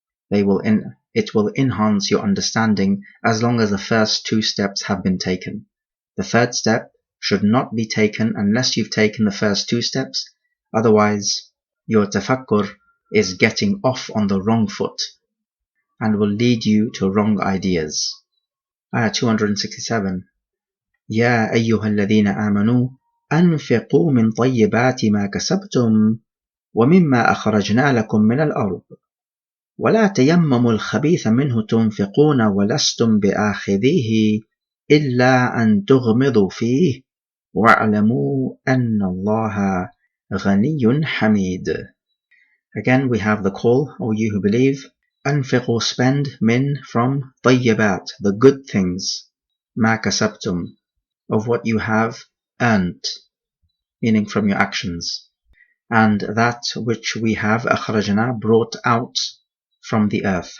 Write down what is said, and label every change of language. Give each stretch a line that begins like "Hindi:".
English: It will enhance your understanding as long as the first two steps have been taken. The third step should not be taken unless you've taken the first two steps. Otherwise, your tafakkur is getting off on the wrong foot and will lead you to wrong ideas. Ayah 267.
Arabic: يا أيها الذين آمنوا أنفقوا من طيبات ما كسبتم ومما أخرجنا لكم من الأرض ولا تيمموا الخبيث منه تنفقون ولستم بآخذيه إلا أن تغمضوا فيه واعلموا أن الله غني حميد.
English: Again we have the call, O you who believe, أنفقوا, spend, min, from, طيبات, the good things,
Arabic: ما كسبتم,
English: of what you have earned. meaning from your actions. And that which we have akhrajna, brought out from the earth.